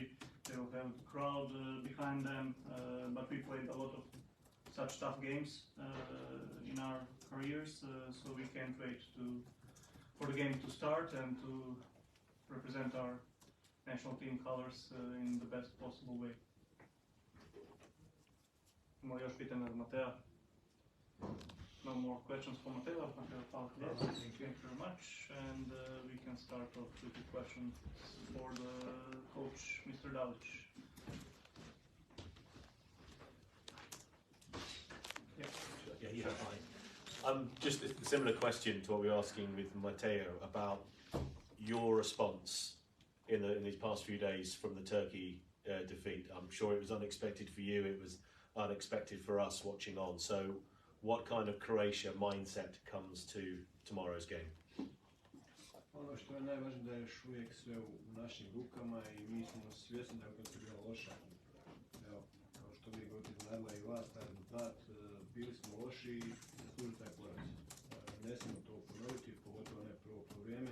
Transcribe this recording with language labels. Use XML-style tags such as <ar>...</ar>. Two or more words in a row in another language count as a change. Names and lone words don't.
<en>They will have the crowd behind them. But we played a lot of such tough games in our careers, so we can't wait for the game to start and to represent our national team colors in the best possible way.</en> <hr>Ima još pitanja od Matea?</hr> <en>No more questions for Mateo. Yes, thank you very much. And we can start off with the questions for the coach, Mr. Dalić. Yeah, fine. Just a similar question to what we were asking with Mateo about your response in these past few days from the Turkey defeat. I'm sure it was unexpected for you, it was unexpected for us watching on. So what kind of Croatia mindset comes to tomorrow's game?</en> <hr>Ono što je najvažnije da je još uvijek sve u našim rukama i mi smo svjesni da je utakmica bila loša. Evo, kao što vi govorite, iznenadila i vas taj rezultat, bili smo loši i zaslužili taj poraz. Ne smijemo to ponoviti, pogotovo ne prvo vrijeme.</hr>